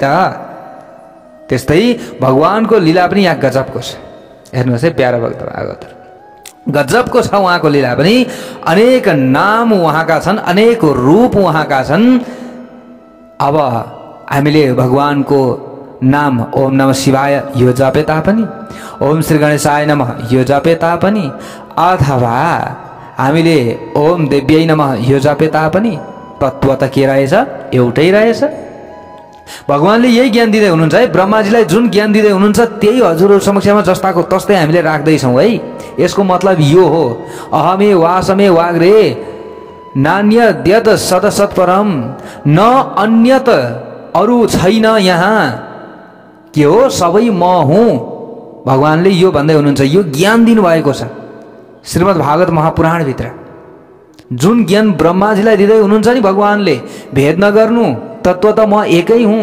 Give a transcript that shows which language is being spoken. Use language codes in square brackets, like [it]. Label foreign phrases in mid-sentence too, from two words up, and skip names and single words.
[ne] त्यस्तै भगवानको लीला पनि यहाँ गजबको छ। हेर्नुहोस् है प्यारा भक्त भागवतहरू, गजबको छ उहाँको लीला पनि। अनेक नाम उहाँका छन्, अनेक रूप उहाँका छन्। अब हामीले भगवानको नाम [sa] ओम नमः शिवाय [ne] यो जपे तापनि, [sa] ओम श्री गणेशाय नमः [ne] यो जपे तापनि, अथवा हामीले [sa] ओम देव्यै नमः [ne] यो जपे तापनि तत्त्व त के रहेछ? एउटै रहेछ। भगवानले यही ज्ञान दिँदै हुनुहुन्छ है। ब्रह्माजीलाई जुन ज्ञान दिँदै हुनुहुन्छ त्यही हजुरहरू समक्षमा जस्ताको तस्तै हामीले राख्दैछौँ है। यसको मतलब यो हो, [sa] अहमे वासमे वाग्रे नान्यद्यत सदसत्परम, न अन्यत [ne] अरू छैन यहाँ, के हो सबै म हुँ। भगवानले यो भन्दै हुनुहुन्छ, यो ज्ञान दिनुभएको छ श्रीमद् भागवत महापुराणभित्र। जुन ज्ञान ब्रह्माजीलाई दिँदै हुनुहुन्छ नि भगवानले, भेद नगर्नु, तत्त्व त म एकै हुँ।